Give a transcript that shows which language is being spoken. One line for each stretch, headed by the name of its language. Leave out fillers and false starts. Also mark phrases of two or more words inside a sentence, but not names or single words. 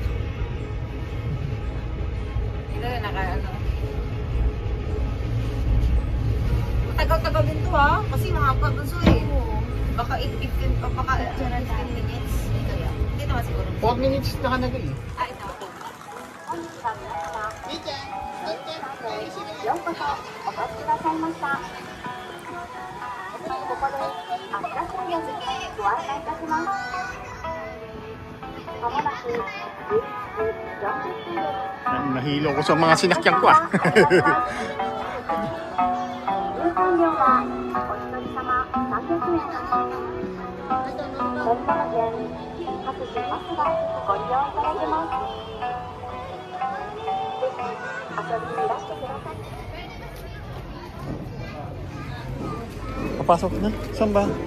Filipino: Hindi na naka-ano. Matagal-tagal din to ha. Kasi mahaba ba so eh. Baka 15 minutes. Hindi naman siguro. 4 minutes na ka nagay. Ah, ito.
Japanese: ようこそお越しくださいました。ここで発車作業にご案内いたします。まもなく11時40分です。
Filipino: Nahilo ko sa mga sinakyan ko ah.
Japanese: 入館料はお一人様300円。埼玉県各自バスがご利用いただけます。ぜひ遊びにいらしてください。
Filipino: Papasok na? Saan ba?